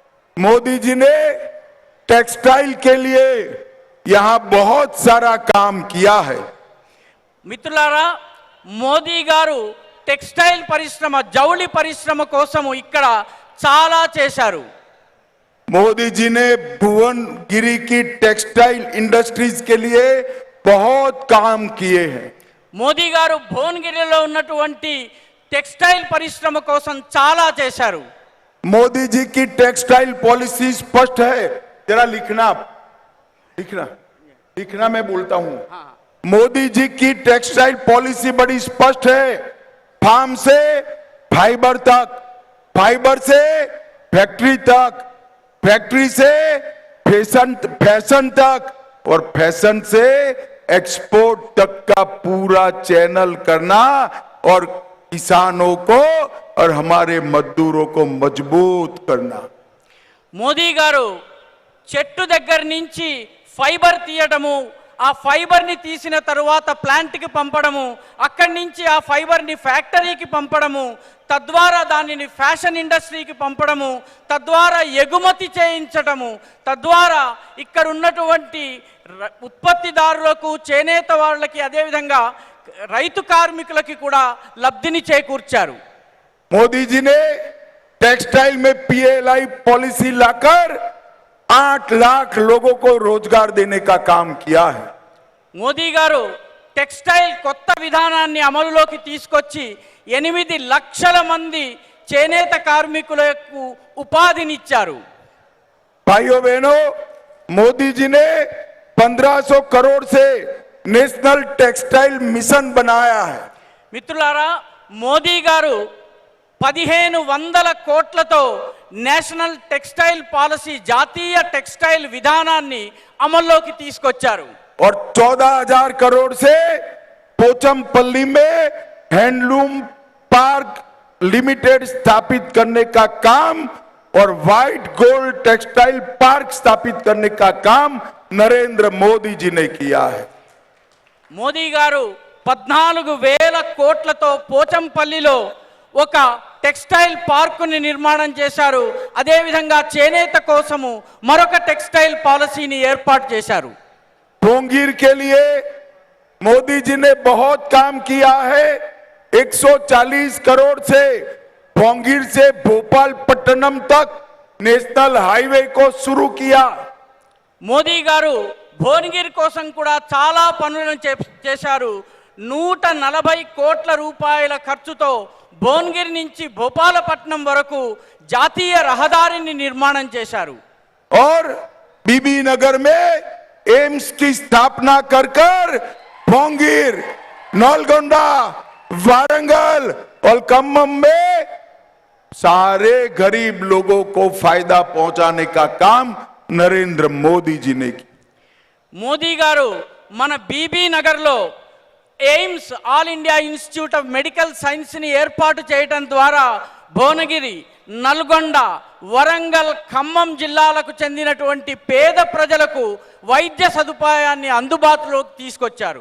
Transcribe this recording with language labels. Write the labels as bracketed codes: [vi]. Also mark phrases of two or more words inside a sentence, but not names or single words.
[hi] मोदी जी ने टेक्सटाइल के लिए यहां बहुत सारा काम किया है। [te] మిత్రులారా, మోదీ గారు టెక్స్టైల్ పరిశ్రమ, జౌళి పరిశ్రమ కోసం ఇక్కడ చాలా చేశారు। [hi] मोदी जी ने भुवनगिरी की [en] textile industries [hi] के लिए बहुत काम किए हैं। [te] మోదీ గారు భువనగిరిలో ఉన్నటువంటి టెక్స్టైల్ పరిశ్రమ కోసం చాలా చేశారు। [hi] मोदी जी की [en] textile policy [hi] स्पष्ट है, जरा लिखना लिखना लिखना मैं बोलता हूं। मोदी जी की [en] textile policy [hi] बड़ी स्पष्ट है। फार्म से फाइबर तक, फाइबर से फैक्ट्री तक, फैक्ट्री से फैशन तक और फैशन से एक्सपोर्ट तक का पूरा चैनल करना और किसानों को और हमारे मजदूरों को मजबूत करना। [te] మోదీ గారు చెట్టు దగ్గర నుంచి ఫైబర్ తీయడము, ఆ ఫైబర్ని తీసిన తరువాత ప్లాంట్కి పంపడము, అక్కడి నుంచి ఆ ఫైబర్ని ఫ్యాక్టరీకి పంపడము, తద్వారా దానిని ఫ్యాషన్ ఇండస్ట్రీకి పంపడము, తద్వారా ఎగుమతి చేయించడము, తద్వారా ఇక్కడ ఉన్నటువంటి ఉత్పత్తిదారులకు, చేనేత వాళ్ళకి, అదేవిధంగా రైతు కార్మికులకి కూడా లబ్ధిని చేకూర్చారు। [hi] मोदी जी ने टेक्सटाइल में [en] PLI policy [hi] लाकर 8 लाख लोगों को रोजगार देने का काम किया है। [te] మోదీ గారు టెక్స్టైల్ కొత్త విధానాన్ని అమలులోకి తీసుకొచ్చి 8 లక్షల మంది చేనేత కార్మికులకు ఉపాధినిచ్చారు। [hi] भाइयों बहनों, मोदी जी ने 1500 करोड़ से [en] National Textile Mission [hi] बनाया है। [te] మిత్రులారా, మోదీ గారు 1500 కోట్లతో [en] national textile policy, [te] జాతీయ టెక్స్టైల్ విధానాన్ని అమల్లోకి తీసుకొచ్చారు। [hi] और 14,000 करोड़ से पोचमपल्ली में [en] handloom park limited [hi] स्थापित करने का काम और [en] White Gold Textile Park [hi] स्थापित करने का काम नरेंद्र मोदी जी ने किया है। [te] మోదీ గారు 14,000 కోట్లతో పోచంపల్లిలో ఒక టెక్స్టైల్ పార్కుని నిర్మాణం చేశారు। అదేవిధంగా చేనేత కోసము మరొక టెక్స్టైల్ పాలసీని ఏర్పాటు చేశారు। [hi] भोंगीर के लिए मोदी जी ने बहुत काम किया है। 140 करोड़ से भोंगीर से भोपाल पट्टनम तक [en] national highway [hi] को शुरू किया। [te] మోదీ గారు భువనగిరి కోసం కూడా చాలా పనులను చేశారు। 140 కోట్ల రూపాయల ఖర్చుతో భువనగిరి నుంచి భోపాలపట్నం వరకు జాతీయ రహదారిని నిర్మాణం చేశారు। [hi] और बीबी नगर में एम्स की स्थापना कर कर भोंगीर, नलगोंडा, वारंगल और खम्मम में सारे गरीब लोगों को फायदा पहुंचाने का काम नरेंद्र मोदी जी ने किया। [te] మోదీ గారు మన బీబీ నగర్లో ఎయిమ్స్, ఆల్ ఇండియా ఇన్స్టిట్యూట్ ఆఫ్ మెడికల్ సైన్స్ని ఏర్పాటు చేయడం ద్వారా భువనగిరి, నల్గొండ, వరంగల్, ఖమ్మం జిల్లాలకు చెందినటువంటి పేద ప్రజలకు వైద్య సదుపాయాన్ని అందుబాటులోకి తీసుకొచ్చారు।